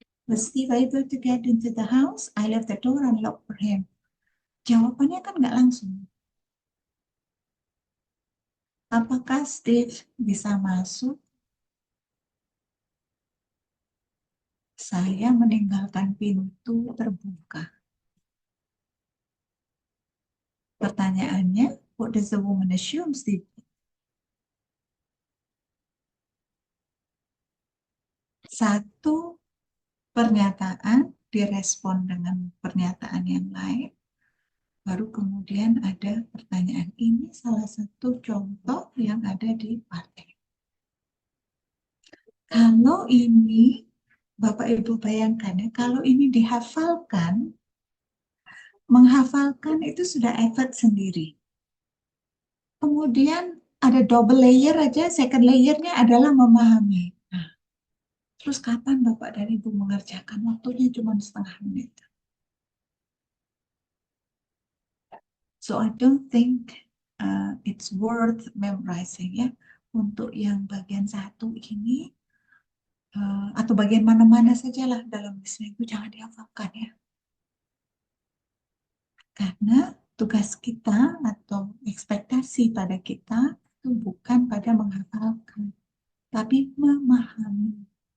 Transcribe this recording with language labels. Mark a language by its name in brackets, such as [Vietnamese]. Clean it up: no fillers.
[English] Was Steve able to get into the house? I left the door unlocked for him. [Indonesian] Jawabannya kan nggak langsung. Apakah Steve bisa masuk? Saya meninggalkan pintu terbuka. Pertanyaannya, [English] what does the woman assume Steve? [Indonesian] Satu pernyataan direspon dengan pernyataan yang lain. Baru kemudian ada pertanyaan. Ini salah satu contoh yang ada di partai. Kalau ini, Bapak Ibu bayangkan ya, kalau ini dihafalkan, menghafalkan itu sudah effort sendiri. Kemudian ada double layer aja, second layernya adalah memahami. Nah, terus kapan Bapak dan Ibu mengerjakan? Waktunya cuma setengah menit. [English] So I don't think it's worth memorizing ya. [Indonesian] Untuk yang bagian satu ini atau bagian mana-mana sajalah dalam seminggu jangan dihafalkan ya. Karena tugas kita atau ekspektasi pada kita itu bukan pada menghafalkan, tapi memahami.